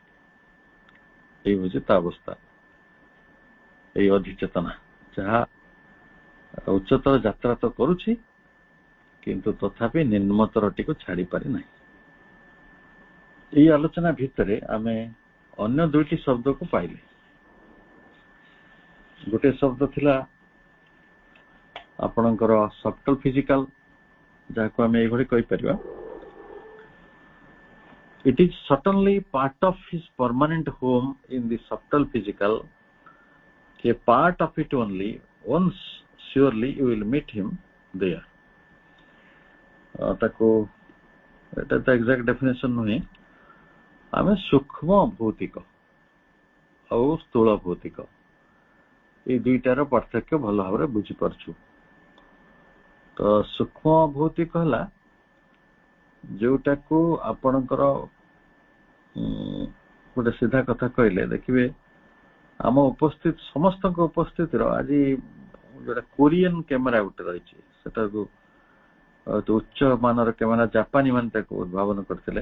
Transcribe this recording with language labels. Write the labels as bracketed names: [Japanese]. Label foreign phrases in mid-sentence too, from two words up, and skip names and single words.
[Odia] ଏଇ ହଉଛି ତା ଅବସ୍ଥା, ଏଇ ଅଧିଚେତନା ଯାହା ଉଚ୍ଚତର ଯାତ୍ରା ତ କରୁଛି କିନ୍ତୁ ତଥାପି ନିମ୍ନତରଟିକୁ ଛାଡି ପାରି ନାହିଁ। ଏଇ ଆଲୋଚନା ଭିତରେ ଆମେ ଅନ୍ୟ ଦୁଇଟି ଶବ୍ଦକୁ ପାଇଲେ। ଗୋଟେ ଶବ୍ଦ ଥିଲା ଆପଣଙ୍କର [English] subtle physical, [Odia] ଯାହାକୁ ଆମେ ଏଇଭଳି କହିପାରିବା, [English] it is certainly part of his permanent home in the subtle physical, a part of it only, once surely you will meet him there। [Odia] ତାକୁ ଏଟା ତ [English] exact definition [Odia] ନୁହେଁ, ଆମେ ସୂକ୍ଷ୍ମ ଭୌତିକ ଆଉ ସ୍ଥୂଳ ଭୌତିକ ଏଇ ଦୁଇଟାର ପାର୍ଥକ୍ୟ ଭଲ ଭାବରେ ବୁଝିପାରୁଛୁ। ତ ସୂକ୍ଷ୍ମ ଭୌତିକ ହେଲା ଯୋଉଟାକୁ ଆପଣଙ୍କର ଗୋଟେ ସିଧା କଥା କହିଲେ, ଦେଖିବେ ଆମ ଉପସ୍ଥିତ ସମସ୍ତଙ୍କ ଉପସ୍ଥିତିର ଆଜି ଯୋଉଟା [English] Korean camera [Odia] ଗୋଟେ ରହିଛି, ସେଟାକୁ ଉଚ୍ଚ ମାନର କ୍ୟାମେରା, ଜାପାନୀ ମାନେ ତାକୁ ଉଦ୍ଭାବନ କରିଥିଲେ।